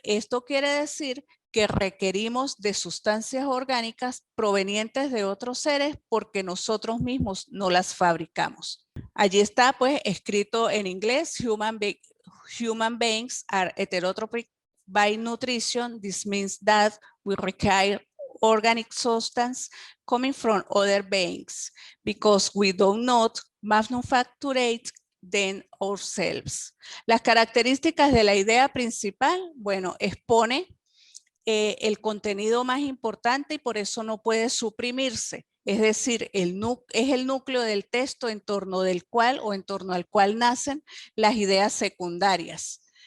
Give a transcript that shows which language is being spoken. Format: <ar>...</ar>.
<es>Esto quiere decir que requerimos de sustancias orgánicas provenientes de otros seres porque nosotros mismos no las fabricamos. Allí está pues escrito en inglés,</es> <en>human beings are heterotrophic by nutrition. This means that we require organic substance coming from other beings because we do not manufacture them ourselves.</en> <es>Las características de la idea principal, bueno, expone el contenido más importante y por eso no puede suprimirse. Es decir, es el núcleo del texto en torno del cual o en torno al cual nacen las ideas secundarias.</es>